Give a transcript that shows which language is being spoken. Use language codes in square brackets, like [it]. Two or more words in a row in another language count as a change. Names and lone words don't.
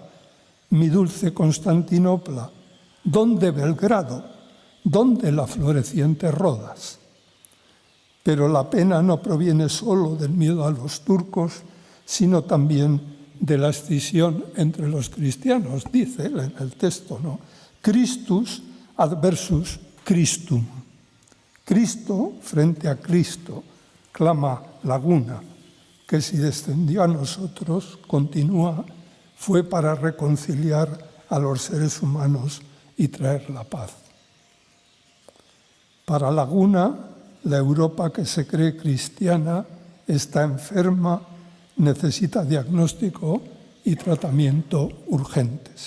[es] Mi dulce Constantinopla. ¿Dónde Belgrado? ¿Dónde la floreciente Rodas? Pero la pena no proviene solo del miedo a los turcos, sino también de la escisión entre los cristianos, dice en el texto, ¿no? [la] Christus adversus Christum. [es] Cristo frente a Cristo, clama Laguna, que si descendió a nosotros, continúa, fue para reconciliar a los seres humanos y traer la paz. Para Laguna, la Europa que se cree cristiana está enferma, necesita diagnóstico y tratamiento urgentes.